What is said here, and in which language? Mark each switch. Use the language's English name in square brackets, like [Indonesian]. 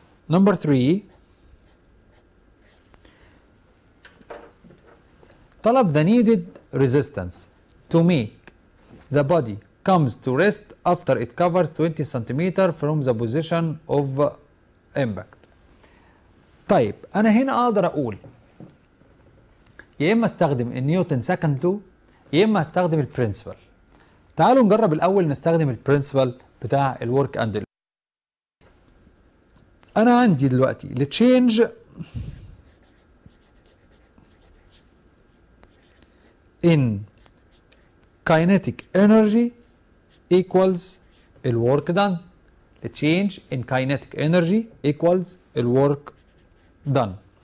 [English] Number 3 طلب the needed resistance to make the body comes to rest after it covers 20 centimeter from the position of impact. [Arabic] طيب أنا هنا أقدر أقول يا إما استخدم النيوتن سكند لو يا إما استخدم البرنسبل. تعالوا نجرب الأول نستخدم البرنسبل بتاع الورك أند. أنا عندي دلوقتي التشينج in kinetic energy equals الwork done. [English] The change in kinetic energy equals الwork done.